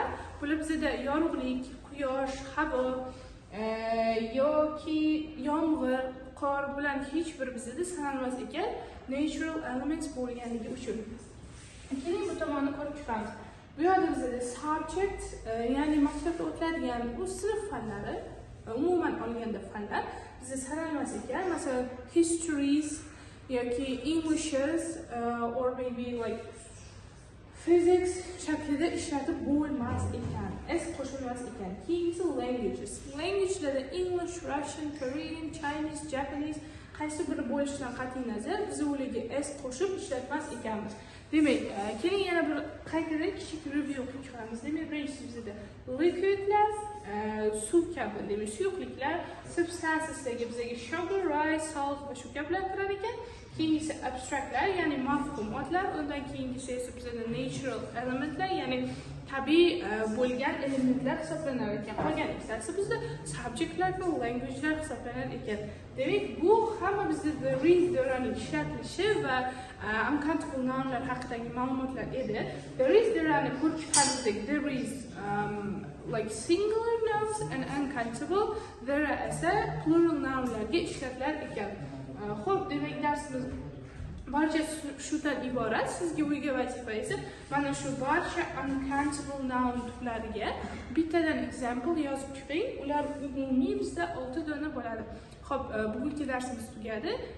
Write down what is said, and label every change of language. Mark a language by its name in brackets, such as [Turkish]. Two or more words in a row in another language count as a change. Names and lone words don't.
[Uzbek] Bular bizda yorug'lik, quyosh, havo yoki yomg'ir, qor bilan hech bir bizda sanalmas ekan, [English] natural elements [Uzbek] bo'lganligi uchun. Keling bu tomonni ko'rib chiqamiz. Bu yerda bizda subject, ya'ni maktabda o'tiladigan bu sinf fanlari, umuman olganda fanlar bizda sanalmas ekan. Masalan, histories yoki [English] englishes or maybe like physics [Uzbek] shaklida ishlatib bo'lmas ekan. S qo'shilmas ekan. Keyingisi languages. Languagelarda [English] English, Russian, Korean, Chinese, Japanese [Uzbek] qaysi biri bo'lishidan qat'iy nazar biz ularga S qo'shib ishlatmas ekanmiz. Demak, keling yana bir qaytadan kichik review qilib chiqamiz. Demak, birinchisi bizda liquidlar, suv kabi, demak, suyuqliklar, substanceslarga bizga [English] sugar, rice, salt [Uzbek] va shu kabilar kirar ekan. Keyingisi abstractlar, ya'ni mafhum otlar, undan keyingisi esa bizda [English] natural elementlar, [Uzbek] ya'ni tabiiy bo'lgan elementlar hisoblanar ekan. Qolgan ikkitasi bizda subjectlar va languagelar hisoblanar ekan. Demak, bu hamma bizda [English] there is there'ning [Uzbek] ishlatilishi va [English] uncountable nounlar [Uzbek] haqidagi ma'lumotlar edi. [English] There is there'ni [Uzbek] ko'rib chiqardik. [English] There is like singular nouns and uncountable. [Uzbek] There esa [English] plural nounlarga [Uzbek] ishlatilar ekan. Xo'p, demak, darsimiz barcha shudan iborat. Sizga uyga vazifa esa mana shu barcha [English] uncountable noun [Uzbek] turlariga bittadan example yozib chiqing. Ular umumiy bizda 6 dona bo'ladi. Xo'p, bugungi darsimiz tugadi.